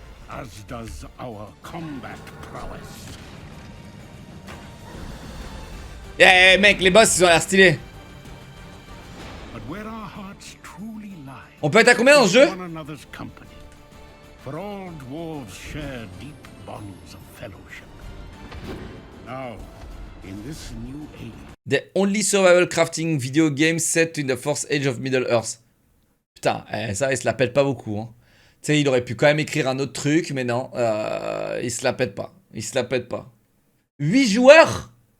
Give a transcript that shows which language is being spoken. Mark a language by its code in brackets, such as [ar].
[en] As does our combat prowess. [fr] Eh mec, les boss ils ont l'air stylés. [en] But where our hearts truly lie, [fr] on peut être à combien dans ce jeu? [en] one another's company. For all dwarves share deep bonds of fellowship. Now, in this new age, The only survival crafting video game set in the fourth age of Middle Earth. [fr] Putain, ça il se la pète pas beaucoup, hein. Tu sais, il aurait pu quand même écrire un autre truc, mais non, il se la pète pas. Il se la pète pas. 8 joueurs?